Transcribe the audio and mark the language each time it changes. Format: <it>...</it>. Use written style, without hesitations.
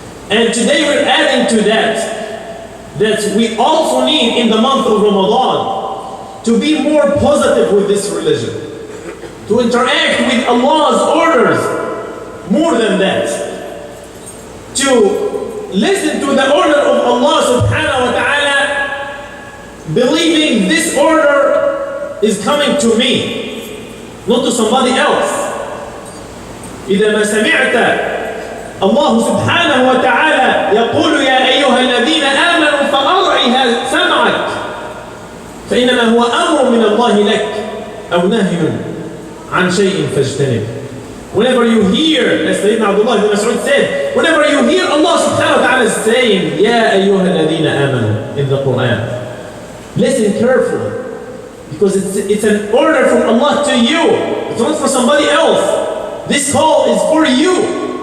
<en>And today we're adding to that we also need in the month of Ramadan to be more positive with this religion, to interact with Allah's orders more than that, to listen to the order of Allah subhanahu wa ta'ala, believing this order is coming to me, not to somebody else.</en> <ar>إذا ما سمعت الله سبحانه وتعالى يقول يا أيها الذين آمنوا فأرعها سمعك فإنما هو أمر من الله لك أو نهي عن شيء فاجتنب.</ar> <en>Whenever you hear, as Sayyidina Abdullah ibn Mas'ud said, whenever you hear Allah subhanahu wa ta'ala saying</en> <ar>يا أيها الذين آمنوا</ar> <en>in the Quran, listen carefully, because it's an order from Allah to you. It's not for somebody else. This call is for you.</en>